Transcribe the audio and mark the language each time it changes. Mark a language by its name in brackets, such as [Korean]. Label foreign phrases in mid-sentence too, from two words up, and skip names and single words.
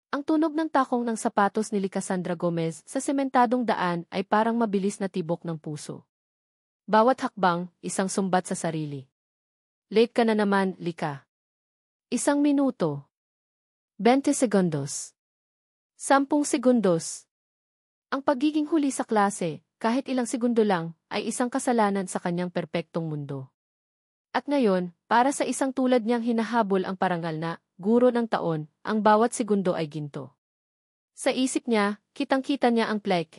[Filipino] Ang tunog ng takong ng sapatos ni Cassandra Gomez sa sementadong daan ay parang mabilis na tibok ng puso. Bawat hakbang, isang sumbat sa sarili. Late ka na naman, Lika. 1 minuto. 20 segundos. 10 segundos. Ang pagiging huli sa klase, kahit ilang segundo lang, ay isang kasalanan sa kanyang perpektong mundo. At ngayon, para sa isang tulad niyang hinahabol ang parangal na guro ng taon, ang bawat segundo ay ginto. Sa isip niya, kitang-kita niya ang plaque.